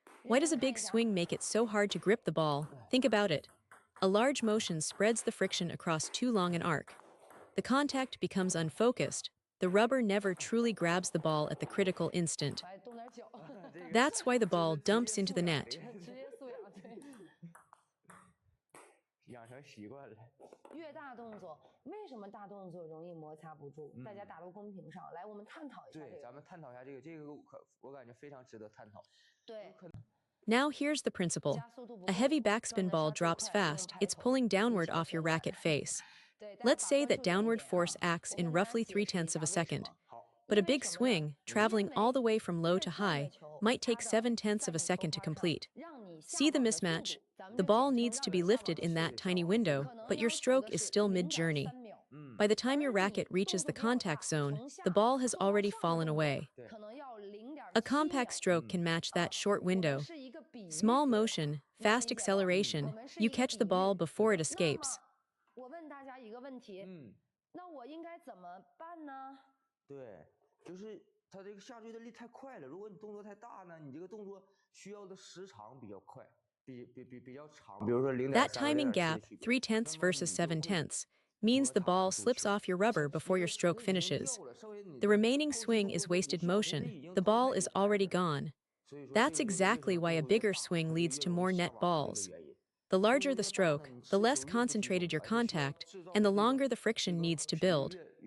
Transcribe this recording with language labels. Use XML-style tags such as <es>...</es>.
<en>Why does a big swing make it so hard to grip the ball? Think about it. A large motion spreads the friction across too long an arc. The contact becomes unfocused. The rubber never truly grabs the ball at the critical instant.</en> <zh>来动点脚，</zh> <en>That's why the ball dumps into the net.</en> <zh>职业素养对。养成习惯了。越大动作，为什么大动作容易摩擦不住？大家打到公屏上来，我们探讨一下这个。对，咱们探讨一下这个我感觉非常值得探讨。对。</zh> <en>Now here's the principle. A heavy backspin ball drops fast, it's pulling downward off your racket face. Let's say that downward force acts in roughly 3/10 of a second. But a big swing, traveling all the way from low to high, might take 7/10 of a second to complete. See the mismatch? The ball needs to be lifted in that tiny window, but your stroke is still mid-journey. By the time your racket reaches the contact zone, the ball has already fallen away. A compact stroke can match that short window. Small motion, fast acceleration, you catch the ball before it escapes.</en> <zh>我问大家一个问题，那我应该怎么办呢？对，就是它这个下坠的力太快了。如果你动作太大呢，你这个动作需要的时长比较快，比较长。比如说0.3</zh> <en>That timing gap, 3/10 versus 7/10, means the ball slips off your rubber before your stroke finishes. The remaining swing is wasted motion. The ball is already gone. That's exactly why a bigger swing leads to more net balls. The larger the stroke, the less concentrated your contact, and the longer the friction needs to build.</en>